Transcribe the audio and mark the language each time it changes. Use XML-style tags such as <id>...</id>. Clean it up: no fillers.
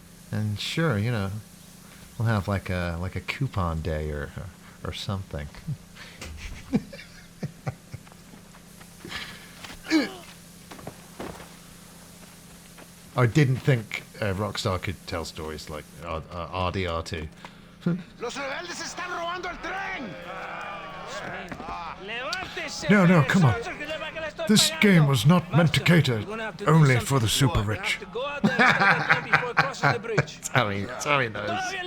<en>And sure, you know, we'll have like a coupon day or something. I didn't think Rockstar could tell stories like RDR2.</en> <es>Los rebeldes están robando el tren.</es> <en>No, come on. This game was not meant to cater only for the super rich. Tommy knows.</en>